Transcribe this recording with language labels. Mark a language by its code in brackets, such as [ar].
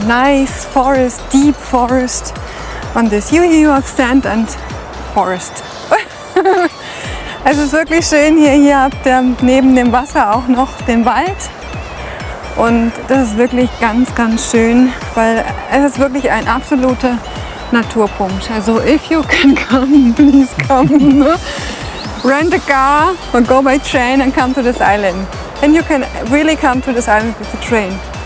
[en] Nice forest, deep forest. On this, you have sand and forest. [de] Es ist wirklich schön hier. Hier habt ihr neben dem Wasser auch noch den Wald. Und das ist wirklich ganz, ganz schön, weil es ist wirklich ein absoluter Naturpunkt. [en] Also if you can come, please come. Rent a car or go by train and come to this island. And you can really come to this island with the train.